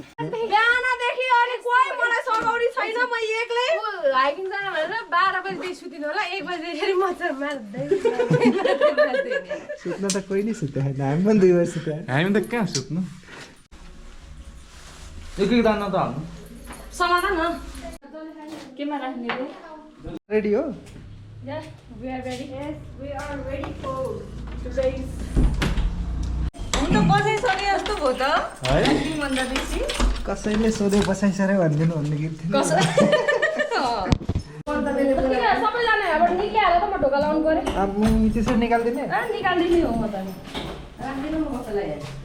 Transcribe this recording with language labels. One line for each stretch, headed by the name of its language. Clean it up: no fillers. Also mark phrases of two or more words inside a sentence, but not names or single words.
Nepali: बिहानदेखि अनि कोही मलाई सघाउरी छैन। म एक्लै हाइकिङ जान भनेर 12 बजे सुतिनु होला। 1 बजेखेरि मच्छर मार्दै सुत्न त कोही नै सुत्यो होइन। हामी पनि 2 बजे सुत्यो। हामी त कहाँ सुत्नु? एक दाना त हाल्नु। समाधान न केमा राख्ने रे? रेडी हो?
English: Yes, we are ready. Yes, we are ready for today's.
Nepali: हम तो बसै सरे जस्तो भयो त है भन्दा बेसी। कसैले सोधे बसाइसरे भन्दिनु भन्ने गीत थियो। सबैजना यहाँबाट निकालेर त म ढोका लाउनु पर्यो। अब त्यसरी निकाल्दिने? निकाल्दिने हो म त नि। राख्दिनु म कसैलाई हेर।